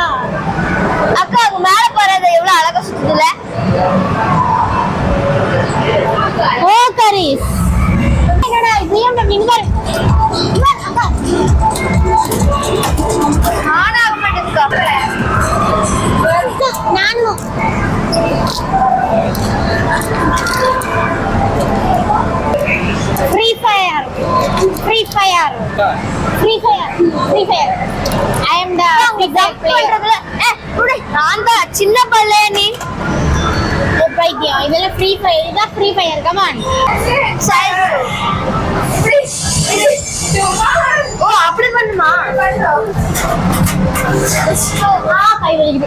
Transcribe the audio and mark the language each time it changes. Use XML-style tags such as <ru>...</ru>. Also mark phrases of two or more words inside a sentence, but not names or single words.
<ta>அக்கா அங்க மேல பாரு, எவ்வளவு அழகா சுத்துதுல. ஓ கரீஸ் என்னடா இது? நீங்க பாரு. அக்கா ஆனா ஆக மாட்டேங்குதுக்கா. நானும் Free Fire.</ta> <en>I am the big player.</en> <ta>நான் தான் சின்ன பல்லே. நீ பைத்தியம். இதெல்லாம் Free Fire. இதான் Free Fire.</ta> <en>Come on.</en> <ta>ஓ அப்படி பண்ணுமா? கை வலிக்குது.</ta>